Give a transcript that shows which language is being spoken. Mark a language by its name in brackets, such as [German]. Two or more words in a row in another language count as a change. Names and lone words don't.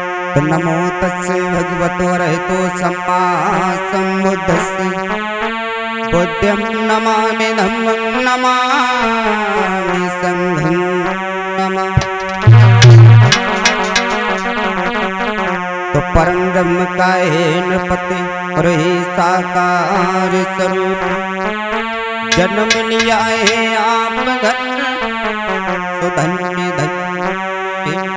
[Pali] तो नमो तस्से भगवतो अरहतो सम्मा सम्बुद्धस्से बुद्धं नमामि धम्मं नमामि संघं नमामि। [Hindi] तो परम ब्रह्म का हे नृपति और हे साकार स्वरूप जन्म लिया है आप घर तो धन्य धन्य।